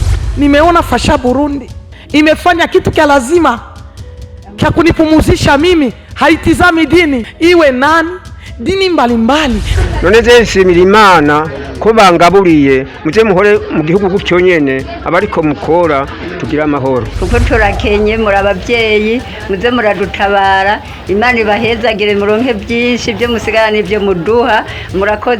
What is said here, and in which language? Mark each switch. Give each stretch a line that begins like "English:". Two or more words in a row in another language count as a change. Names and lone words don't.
Swahili: nimeona Fasha Burundi imefanya kitu kia lazima kia kunipumuzisha mimi, haitizami dini iwe nani dini mbalimbali.
Rundi: None je nshimira Imana ko bangaburiye muze muhore mu gihugu gutyo nyene abariko mukora tugira amahoro, kuko turakenye muri abavyeyi muze muradutabara. Imana ibahezagire muronke byinshi byo musigara n'ibyo muduha, murakoze.